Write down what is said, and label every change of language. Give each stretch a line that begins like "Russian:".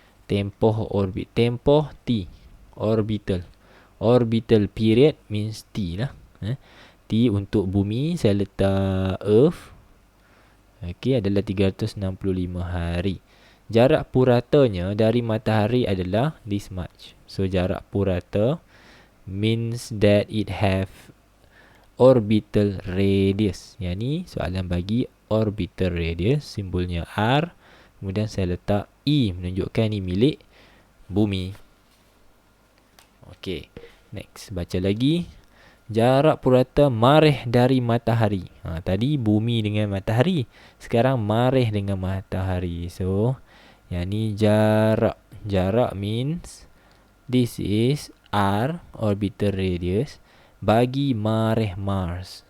Malay: Tempoh orbit. Tempoh T. Orbital.
English: Orbital period means T lah.
Malay: T untuk bumi, saya letak Earth. Okey, adalah 365 hari. Jarak puratanya dari matahari adalah
English: this much. So
Malay: jarak purata
English: means that it have orbital radius.
Malay: Yang ni soalan bagi orbital radius, simbolnya R. Kemudian saya letak E menunjukkan ni milik bumi. Okey, next baca lagi. Jarak purata mareh dari matahari. Tadi bumi dengan matahari, sekarang mareh dengan matahari. So yang ni jarak. Jarak
English: means this is R, orbital radius,
Malay: bagi mareh
English: Mars.